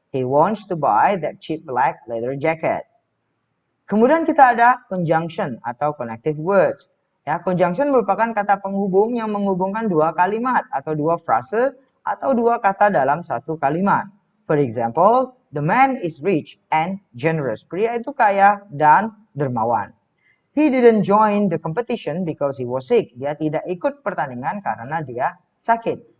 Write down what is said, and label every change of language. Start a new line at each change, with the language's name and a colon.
English: He wants to buy that cheap black leather jacket.
Indonesian: Kemudian kita ada conjunction atau connective words. Ya, conjunction merupakan kata penghubung yang menghubungkan dua kalimat atau dua frase atau dua kata dalam satu kalimat.
English: For example, the man is rich and generous.
Indonesian: Pria itu kaya dan dermawan.
English: He didn't join the competition because he was sick.
Indonesian: Dia tidak ikut pertandingan karena dia sakit.